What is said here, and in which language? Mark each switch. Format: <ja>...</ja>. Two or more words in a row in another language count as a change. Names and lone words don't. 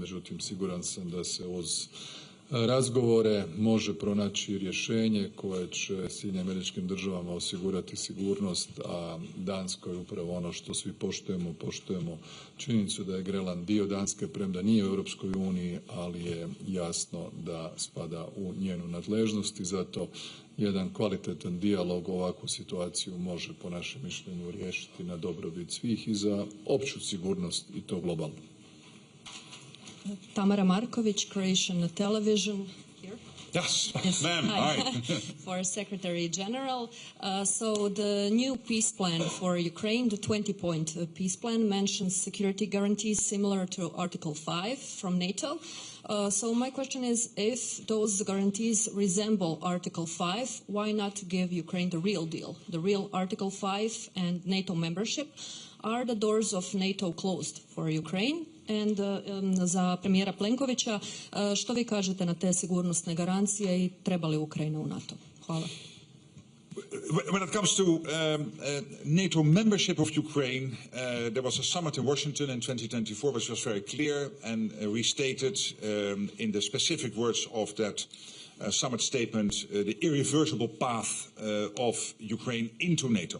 <hr>Međutim, siguran sam da se uz razgovore može pronaći rješenje koje će Sjedinjenim Američkim Državama osigurati sigurnost, a Danskoj upravo ono što svi poštujemo činjenicu da je Grenland dio Danske, premda nije u Europskoj uniji, ali je jasno da spada u njenu nadležnost i zato jedan kvalitetan dijalog ovakvu situaciju može po našem mišljenju riješiti na dobrobit svih i za opću sigurnost i to globalno.</hr> <en>Tamara Markovic, Croatian Television. Here. Yes, Yes. ma'am. Hi. For Secretary General. So the new peace plan for Ukraine, the 20-point peace plan, mentions security guarantees similar to Article 5 from NATO. So my question is, if those guarantees resemble Article 5, why not give Ukraine the real deal, the real Article 5 and NATO membership? Are the doors of NATO closed for Ukraine?</en> <hr>And za premijera Plenkovića, što vi kažete na te sigurnosne garancije i treba li Ukrajina u NATO? Hvala.</hr> <en>When it comes to NATO membership of Ukraine, there was a summit in Washington in 2024 which was very clear and restated in the specific words of that summit statement, the irreversible path of Ukraine into NATO.</en>